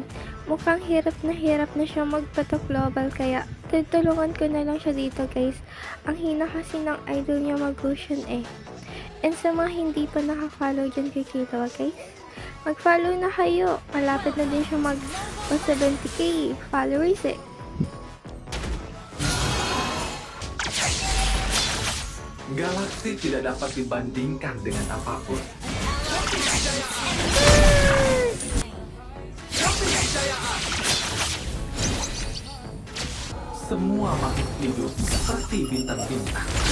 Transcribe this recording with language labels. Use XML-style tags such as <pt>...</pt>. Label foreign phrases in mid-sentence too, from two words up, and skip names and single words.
<tl>Mukhang hirap na siya magpato-global, kaya tutulungan ko na lang siya dito guys. Ang hina kasi ng idol niya mag-Gusion eh. And sa mga hindi pa naka-follow dyan kay Killua guys, mag-follow na kayo. Malapit na din siya mag 70k followers eh.</tl> <id>Galaksi tidak dapat dibandingkan dengan apapun. Semua makhluk hidup seperti bintang-bintang.</id>